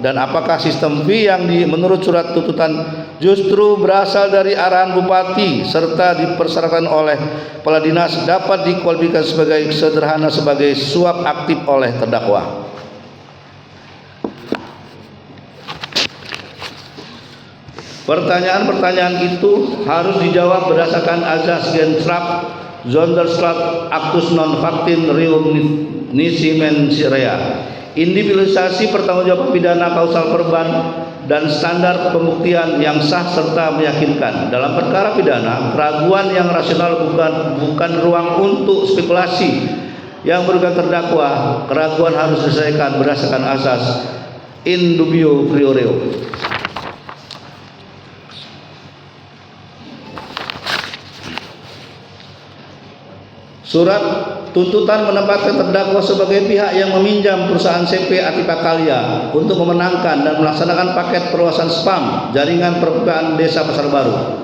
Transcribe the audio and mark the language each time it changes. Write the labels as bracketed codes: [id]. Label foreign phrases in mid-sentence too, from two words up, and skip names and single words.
[id] Dan apakah sistem fee yang menurut surat tuntutan justru berasal dari arahan bupati serta dipersyaratkan oleh kepala dinas dapat dikualifikasikan sebagai suap aktif oleh terdakwa? Pertanyaan-pertanyaan itu harus dijawab berdasarkan azas [nl] Genstraf Zonderslag [la] Actus non factin reum nisi mensirea, [id] individualisasi pertanggungjawaban pidana kausal korban dan standar pembuktian yang sah serta meyakinkan. Dalam perkara pidana, keraguan yang rasional bukan ruang untuk spekulasi yang merugikan terdakwa. Keraguan harus diselesaikan berdasarkan asas [la] in dubio pro reo. [id] Surat tuntutan menempatkan terdakwa sebagai pihak yang meminjam perusahaan CP Atipakalya untuk memenangkan dan melaksanakan paket perluasan spam jaringan perpipaan desa Pasar Baru.